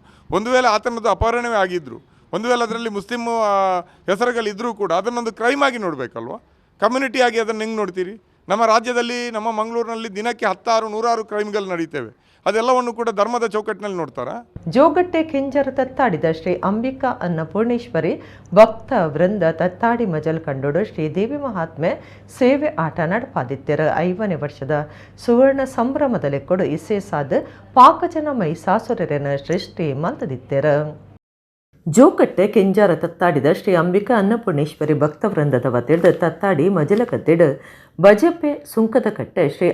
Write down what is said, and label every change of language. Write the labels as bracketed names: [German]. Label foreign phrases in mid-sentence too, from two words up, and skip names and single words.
[Kannada] ಒಂದು ವೇಳೆ ಆತನದ್ದು ಅಪಹರಣವೇ ಆಗಿದ್ದರು, ಒಂದು ವೇಳೆ ಅದರಲ್ಲಿ ಮುಸ್ಲಿಮ್ ಹೆಸರುಗಳಿದ್ದರೂ ಕೂಡ ಅದನ್ನೊಂದು ಕ್ರೈಮ್ ಆಗಿ ನೋಡಬೇಕಲ್ವ? ಕಮ್ಯುನಿಟಿಯಾಗಿ ಅದನ್ನು ಹೆಂಗೆ ನೋಡ್ತೀರಿ? ನಮ್ಮ ರಾಜ್ಯದಲ್ಲಿ ನಮ್ಮ ಮಂಗಳೂರಿನಲ್ಲಿ ದಿನಕ್ಕೆ 10-100 ಕ್ರೈಮ್ಗಳು ನಡೀತೇವೆ. ಅದೆಲ್ಲವನ್ನು ಕೂಡ ಧರ್ಮದ ಚೌಕಟ್ಟಿನಲ್ಲಿ ನೋಡ್ತಾರಾ? [Tulu] ಜೋಗಟ್ಟೆ ಕೆಂಜರ ತತ್ತಾಡಿದ ಶ್ರೀ ಅಂಬಿಕಾ ಅನ್ನಪೂರ್ಣೇಶ್ವರಿ ಭಕ್ತ ವೃಂದ ತತ್ತಾಡಿ ಮಜಲ್ ಕಂಡೋಡು ಶ್ರೀ ದೇವಿ ಮಹಾತ್ಮೆ ಸೇವೆ ಆಟ ನಡಪಾದಿತ್ಯರ 5ನೇ ವರ್ಷದ ಸುವರ್ಣ ಸಂಭ್ರಮದಲ್ಲಿ ಕೊಡು ಇಸೆ ಸಾದ ಪಾಕಜನ ಮೈ ಸಾಸುರನ ಸೃಷ್ಟಿ ಮಲ್ತದಿತ್ಯರ. ಜೋಕಟ್ಟೆ ಕೆಂಜಾರ ತತ್ತಾಡಿದ ಶ್ರೀ ಅಂಬಿಕಾ ಅನ್ನಪೂರ್ಣೇಶ್ವರಿ ಭಕ್ತವೃಂದದ ವತಿರ್ದ ತತ್ತಾಡಿ ಮಜಲಗದ್ದಿಡ್ ಬಜಪೆ ಸುಂಕದಕಟ್ಟೆ ಶ್ರೀ